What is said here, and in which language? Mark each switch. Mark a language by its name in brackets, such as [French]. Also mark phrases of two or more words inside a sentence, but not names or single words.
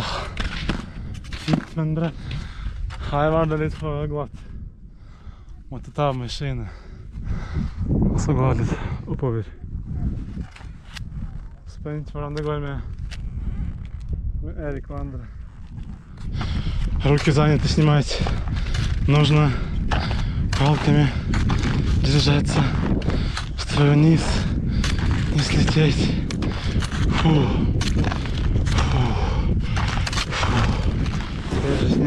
[Norwegian] Fint, men bratt. Her var det litt for glatt. Måtte ta med skiene. Og så gå litt oppover. Spent hvordan det går med Erik og andre. [Russian] Руки заняты снимать. Нужно палками держаться, чтобы вниз не слететь. Свежий снег.